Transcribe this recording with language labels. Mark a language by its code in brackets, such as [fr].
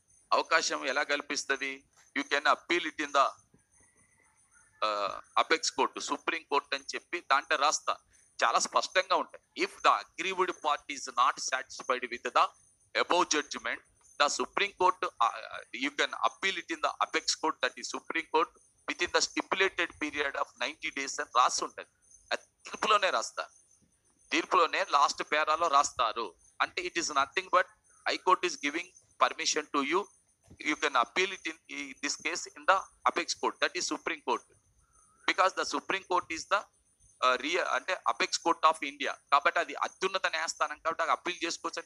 [te] అవకాశం ఎలా కల్పిస్తుంది? [en] you can appeal it in the apex court, [te] supreme court అని చెప్పి దాంట్లో రాస్తా, చాలా స్పష్టంగా ఉంటాయి. [en] if the aggrieved party is not satisfied with the above judgement, the Supreme Court, you can appeal it in the apex court, that is Supreme Court, within the stipulated period of 90 days [te] అని రాసి ఉంటుంది. తీర్పులోనే రాస్తారు, తీర్పులోనే last పేరాలో రాస్తారు. [en] అంటే it is nothing but high court is giving permission to you, you can appeal it in this case in the apex court, that is supreme court. Because the supreme court is the అంటే apex court of India [te] కాబట్టి అది అత్యున్నత న్యాయస్థానం కాబట్టి appeal చేసుకోవచ్చు.